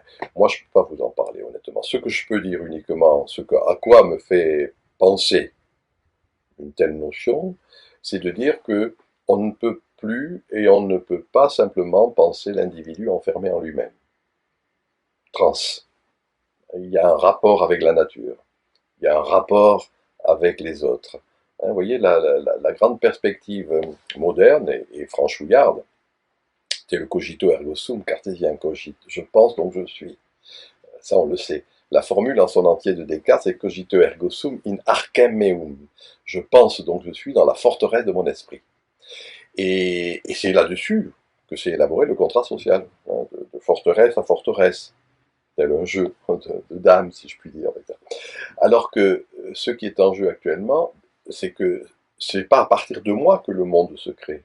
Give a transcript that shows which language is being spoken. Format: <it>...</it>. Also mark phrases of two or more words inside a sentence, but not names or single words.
<fr>Moi, je ne peux pas vous en parler, honnêtement. Ce que je peux dire uniquement, à quoi me fait penser une telle notion, c'est de dire que on ne peut plus et on ne peut pas simplement penser l'individu enfermé en lui-même. Trans. Il y a un rapport avec la nature. Il y a un rapport avec les autres. Hein, vous voyez, la grande perspective moderne et franchouillarde, c'est le</fr> <la>cogito ergo sum,</la> <fr>cartésien cogite. Je pense donc je suis. Ça, on le sait. La formule en son entier de Descartes, c'est</fr> <la>cogito ergo sum in archem meum.</la> <fr>Je pense donc je suis dans la forteresse de mon esprit. Et c'est là-dessus que s'est élaboré le contrat social, hein, de forteresse à forteresse, tel un jeu de dames, si je puis dire. Alors que ce qui est en jeu actuellement, c'est que c'est pas à partir de moi que le monde se crée.</fr>